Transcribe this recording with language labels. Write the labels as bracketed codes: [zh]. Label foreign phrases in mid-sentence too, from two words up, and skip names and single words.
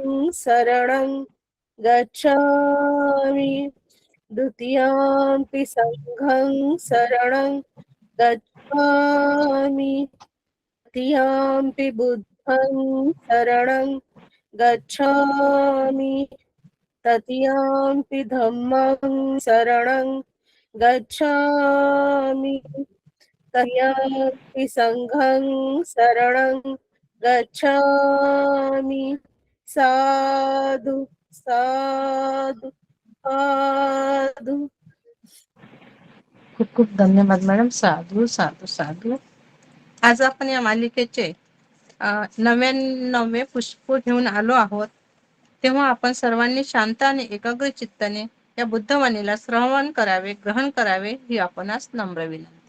[pi] शरणं गच्छामि, द्वितीयंपि संघं शरणं गच्छामि, तृतीयंपि बुद्धं शरणं गच्छामि, तृतीयंपि धम्मं शरणं गच्छामि, तृतीयंपि संघं शरणं गच्छामि. साधु साधु साधु. [mr] खूप खूप धन्यवाद मॅडम. [pi] साधू साधू साधू. [mr] आज आपण या मालिकेचे 99वे पुष्प घेऊन आलो आहोत. तेव्हा आपण सर्वांनी शांत आणि एकाग्र चित्ताने या बुद्धवाणीला श्रवण करावे, ग्रहण करावे ही आपणास नम्र विनंती.